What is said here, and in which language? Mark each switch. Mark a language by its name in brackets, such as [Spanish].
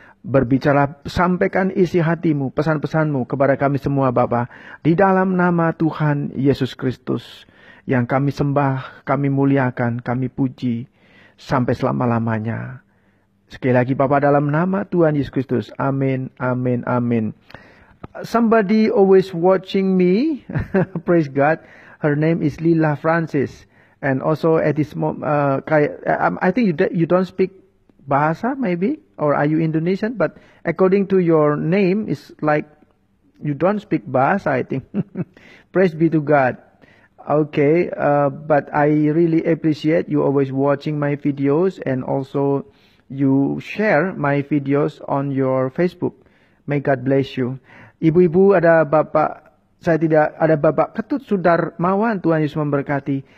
[Indonesian] Berbicara, sampaikan isi hati-Mu, pesan-pesan-Mu kepada kami semua Bapa. Di dalam nama Tuhan Yesus Kristus yang kami sembah, kami muliakan, kami puji sampai selama-lamanya. Sekali lagi Bapa, dalam nama Tuhan Yesus Kristus. Amin, amin, amin. [English] Somebody always watching me. Praise God. Her name is Lila Francis. And also at this moment, I think you don't speak Bahasa maybe, or are you Indonesian? But according to your name, it's like you don't speak Bahasa, I think. Praise be to God. Okay, but I really appreciate you always watching my videos and also you share my videos on your Facebook. May God bless you. [Indonesian] Ibu-ibu, ada Bapak, ada Bapak Ketut Sudarmawan, Tuhan Yesus memberkati.